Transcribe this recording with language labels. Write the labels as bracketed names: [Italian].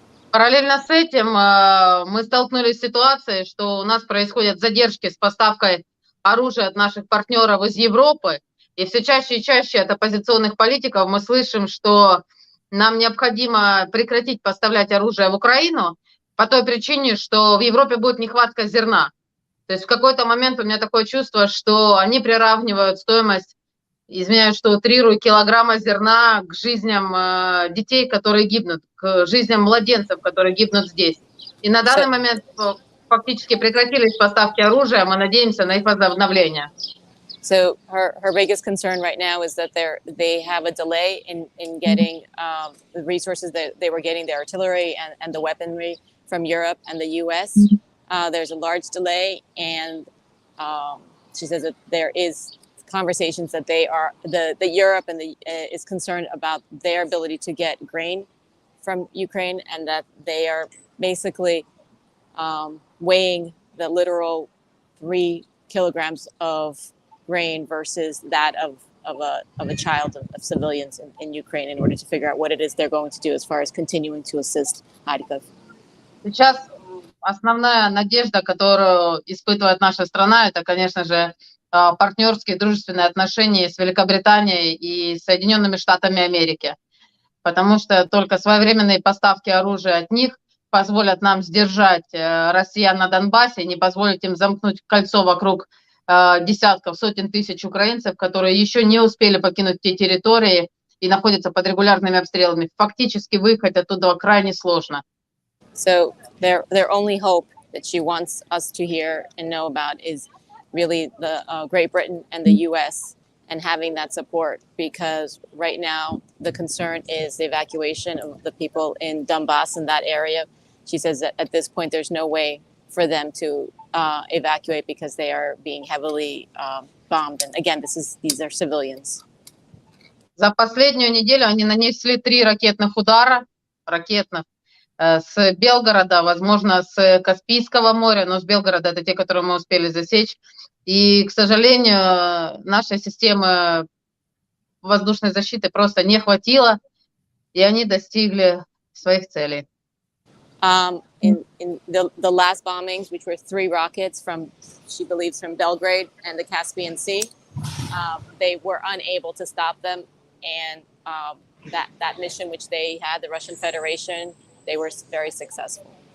[Russian] Параллельно с этим мы столкнулись с ситуацией, что у нас происходят задержки с поставкой оружия от наших партнеров из Европы, и все чаще и чаще от оппозиционных политиков мы слышим, что нам необходимо прекратить поставлять оружие в Украину по той причине, что в Европе будет нехватка зерна. То есть в какой-то момент у меня такое чувство, что они приравнивают стоимость, извиняюсь, что утрирую, килограмма зерна к жизням детей, которые гибнут, к жизням младенцев, которые гибнут здесь. И на данный момент фактически прекратились поставки оружия, мы надеемся на их возобновление. [English] So her biggest concern right now is that they have a delay in getting the resources that they were getting, the artillery and the weaponry from Europe and the U.S. There's a large delay, and she says that there is conversations that the Europe and is concerned about their ability to get grain from Ukraine, and that they are basically weighing the literal 3 kilograms of grain versus that of a child of civilians in Ukraine in order to figure out what it is they're going to do as far as continuing to assist Kharkiv. [Russian] Сейчас основная надежда, которую испытывает наша страна, это, конечно же, партнерские дружественные отношения с Великобританией и Соединенными Штатами Америки. Потому что только своевременные поставки оружия от них позволят нам сдержать россиян на Донбассе и не позволить им замкнуть кольцо вокруг десятков, сотен тысяч украинцев, которые еще не успели покинуть те территории и находятся под регулярными обстрелами. Фактически выехать оттуда крайне сложно. [English] So their only hope that she wants us to hear and know about is really the Great Britain and the U.S. and having that support, because right now the concern is the evacuation of the people in Donbass in that area. She says that at this point there's no way for them to evacuate because they are being heavily bombed. And again, these are civilians. [Russian] За последнюю неделю они нанесли 3 ракетных удара, с Белгорода, возможно, с Каспийского моря, но с Белгорода это те, которые мы успели засечь. И, к сожалению, нашей системы воздушной защиты просто не хватило, и они достигли своих целей. [English] In the last bombings, which were 3 rockets from, she believes, from Belgrade and the Caspian Sea, they were unable to stop them. And that mission which they had, the Russian Federation, they were very successful.